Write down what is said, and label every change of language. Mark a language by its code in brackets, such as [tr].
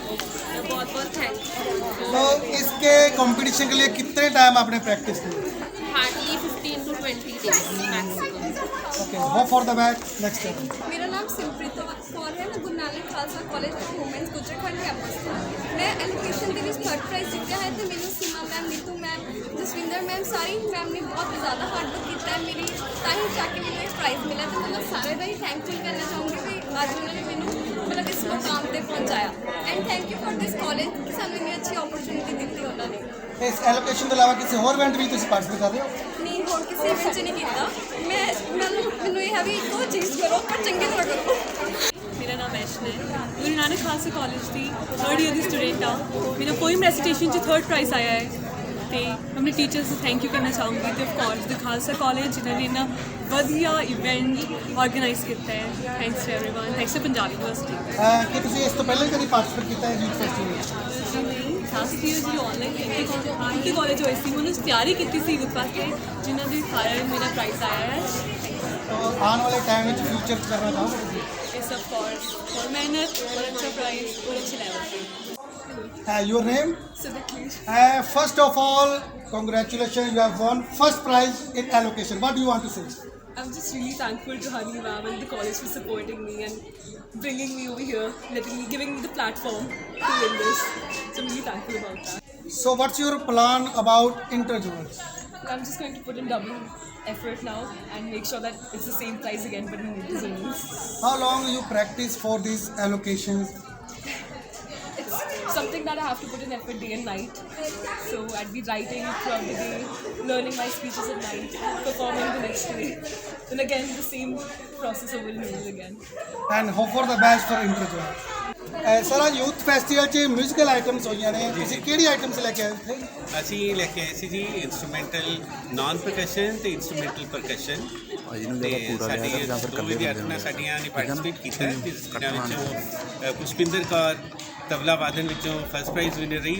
[hi] मैं बहुत बहुत थैंक। तो इसके कंपटीशन के लिए कितने टाइम आपने प्रैक्टिस की? [en] Hardly 15 to 20 days maximum. Okay, hope for the best next time. [hi] मेरा नाम सिमप्रीत कौर है। मैं Guru Nanak Khalsa college of womens गुजरखंड campus [pa] ਤੋਂ। [hi] मैं एलोकेशन [pa] ਦੇ ਵਿੱਚ थर्ड प्राइज़ ਜਿੱਤਿਆ ਹੈ ਤੇ ਮੈਨੂੰ ਸੀਮਾ ma'am, Neetu ma'am, Jaswinder ma'am, ਸਾਰੀ ਮੈਮ ਨੇ ਬਹੁਤ ਜ਼ਿਆਦਾ ਹਾਰਡ ਵਰਕ ਕੀਤਾ ਹੈ ਮੇਰੀ, ਤਾਂ ਹੀ ਜਾ ਕੇ ਮੈਨੂੰ ਇਹ ਪ੍ਰਾਈਜ਼ ਮਿਲਿਆ। ਤੇ ਮੈਂ ਸਾਰਿਆਂ ਦਾ ਹੀ ਥੈਂਕਫੁਲ ਕਰਨਾ ਚਾਹੂੰਗੀ ਵੀ ਅੱਜ ਉਹਨਾਂ ਨੇ ਮੈਨੂੰ ਮਤਲਬ ਇਸ ਮੁਕਾਮ ਤੇ ਪਹੁੰਚਾਇਆ। [en] and thank you for this college [pa] ਕਿ ਸਾਨੂੰ ਇੰਨੀ ਅੱਛੀ ਓਪਰਚੁਨਿਟੀ ਦਿੱਤੀ ਉਹਨਾਂ ਨੇ। ਇਸ ਐਲੋਕੇਸ਼ਨ ਤੋਂ ਇਲਾਵਾ ਕਿਸੇ ਹੋਰ ਇਵੈਂਟ ਵੀ ਤੁਸੀਂ ਪਾਰਟਿਸਿਪੇਟ ਕਰ ਰਹੇ ਹੋ? ਨਹੀਂ, ਹੋਰ ਕਿਸੇ ਵਿੱਚ ਨਹੀਂ ਕੀਤਾ। ਮੈਨੂੰ ਇਹ ਹੈ ਵੀ ਇੱਕੋ ਚੀਜ਼ ਕਰੋ ਪਰ ਚੰਗੀ ਤਰ੍ਹਾਂ ਕਰੋ। [hi] मेरा नाम ऐशन है। गुरु नानक खालसा कॉलेज की थर्ड ईयर की स्टूडेंट हाँ। मेरा पोइम रेसिटेशन थर्ड प्राइज़ आया है। तो अपने टीचर्स को थैंक यू करना चाहूँगी। तो ऑफकोर्स द खालसा कॉलेज जिन्होंने [pa] इन्ना वधिया [hi] इवेंट ऑर्गेनाइज किया है। [en] Thanks to everyone, thanks to Punjab university. [pa] ਕਿ ਤੁਸੀਂ ਇਸ ਤੋਂ ਪਹਿਲਾਂ ਕਦੀ ਪਾਰਟਿਸਿਪੇਟ ਕੀਤਾ ਹੈ ਯੂਥ ਫੈਸਟੀਵਲ ਵਿੱਚ? ਲਾਸਟ ਈਅਰ ਜੀ ਆਨਲਾਈਨ ਇੰਟੀ ਕਾਲਜ ਹੋਈ ਸੀ, ਉਹਨੂੰ ਤਿਆਰੀ ਕੀਤੀ ਸੀ ਯੂਥ ਵਾਸਤੇ, ਜਿਨ੍ਹਾਂ ਦੇ ਕਾਰਨ ਮੇਰਾ ਪ੍ਰਾਈਜ਼ ਆਇਆ ਹੈ। ਆਉਣ ਵਾਲੇ ਟਾਈਮ ਵਿੱਚ ਫਿਊਚਰ 'ਚ ਕਰਨਾ ਚਾਹੋਗੇ ਤੁਸੀਂ? [hi] इस ऑफ कोर्स और मेहनत और अच्छा प्राइस और अच्छे लेवल पे। [en] Your name? First of all, congratulations, you have won first prize in allocation. What do you want to say? I'm just really thankful to Hani ma'am and the college for supporting me and bringing me over here, giving me the platform to win this. So I'm really thankful about that. So what's your plan about interzonals? I'm just going to put in double effort now and make sure that it's the same price again but in interzonals. How long you practice for these allocations? It's something that I have to put in effort day and night. So I'd be writing throughout the day, learning my speeches at night, performing the next day. Then again, the same process over and over again. And hope for the best for interzonals. [pa] Sir, youth festival 'ਚ musical items ਹੋਈਆਂ ਨੇ, ਤੁਸੀਂ ਕਿਹੜੀ items ਲੈ ਕੇ ਆਏ ਇੱਥੇ? ਅਸੀਂ ਲੈ ਕੇ ਆਏ ਸੀ ਜੀ ਇੰਸਟਰੂਮੈਂਟਲ ਨਾਨ ਪਰਕਸ਼ਨ ਤੇ ਇੰਸਟਰੂਮੈਂਟਲ ਪਰਕਸ਼ਨ। ਤੇ ਸਾਡੀ ਦੋ ਵਿਦਿਆਰਥਣਾਂ ਸਾਡੀਆਂ ਨੇ ਪਾਰਟਿਸਿਪੇਟ ਕੀਤਾ, ਜਿਨ੍ਹਾਂ ਵਿੱਚੋਂ ਪੁਸ਼ਪਿੰਦਰ ਕੌਰ ਤਬਲਾ ਵਾਦਨ ਵਿੱਚੋਂ ਫਸਟ ਪ੍ਰਾਈਜ਼ ਵਿਨਰ ਰਹੀ।